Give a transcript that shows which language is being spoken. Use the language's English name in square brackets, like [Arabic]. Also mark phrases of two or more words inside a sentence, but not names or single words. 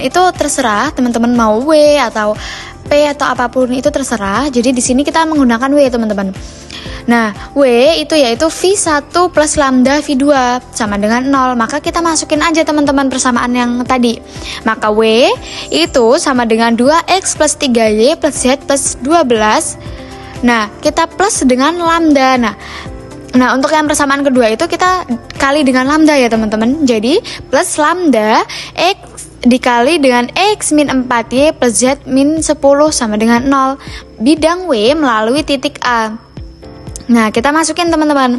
[Indonesian] Itu terserah teman-teman mau W atau P atau apapun itu terserah. Jadi di sini kita menggunakan W teman-teman. Nah, W itu yaitu V1 plus lambda V2 sama dengan 0. Maka kita masukin aja teman-teman persamaan yang tadi. Maka W itu sama dengan 2X plus 3Y plus Z plus 12. Nah, kita plus dengan lambda. Nah, untuk yang persamaan kedua itu kita kali dengan lambda ya teman-teman. Jadi plus lambda X dikali dengan X min 4Y plus Z min 10 sama dengan 0. Bidang W melalui titik A. Nah, kita masukin teman-teman.